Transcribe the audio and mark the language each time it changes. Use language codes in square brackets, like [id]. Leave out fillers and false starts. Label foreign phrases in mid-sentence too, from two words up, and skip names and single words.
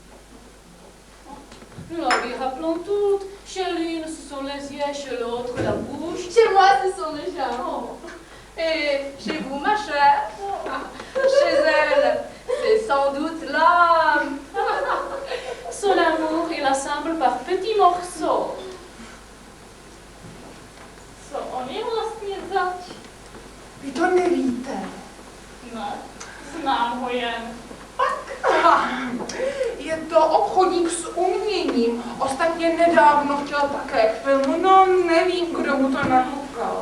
[fr] Nous la lui rappelons toutes. Chez l'une, ce sont les yeux, chez l'autre, la bouche. Chez moi, ce sont les jambes. Et chez vous, ma chère, chez elle, c'est sans doute l'âme. Son amour, il l'assemble par petits morceaux. [cs] Co on je vlastně zač? Vy to nevíte. Ne, znám ho jen. Je to obchodník s uměním. Ostatně nedávno chtěl také k filmu, no nevím, kdo mu to nakoukal.